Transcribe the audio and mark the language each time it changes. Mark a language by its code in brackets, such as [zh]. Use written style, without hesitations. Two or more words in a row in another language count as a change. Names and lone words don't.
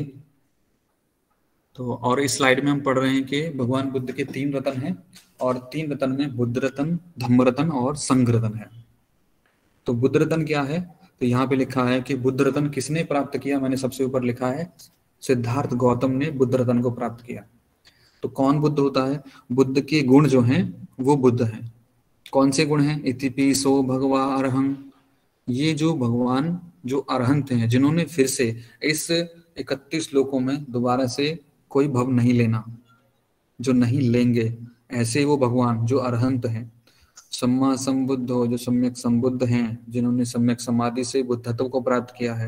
[hi] तो और इस स्लाइड में हम पढ़ रहे हैं कि भगवान बुद्ध के 3 रत्न हैं और 3 रत्न में बुद्ध रत्न, धम्म रत्न और संघ रत्न है। तो बुद्ध रत्न क्या है, तो यहाँ पे लिखा है कि बुद्ध रत्न किसने प्राप्त किया, मैंने सबसे ऊपर लिखा है सिद्धार्थ गौतम ने बुद्ध रत्न को प्राप्त किया। तो कौन बुद्ध होता है, बुद्ध के गुण जो हैं वो बुद्ध हैं। कौन से गुण हैं, [pi] इतिपिसो भगवा अरहं, [hi] ये जो भगवान जो अरहंत हैं, जिन्होंने फिर से इस 31 श्लोकों में दोबारा से कोई भव नहीं लेना, जो नहीं लेंगे, ऐसे वो भगवान जो अरहंत हैं। [pi] सम्मा संबुद्ध हो, [hi] जो सम्यक संबुद्ध हैं, जिन्होंने सम्यक समाधि से बुद्धत्व को प्राप्त किया है।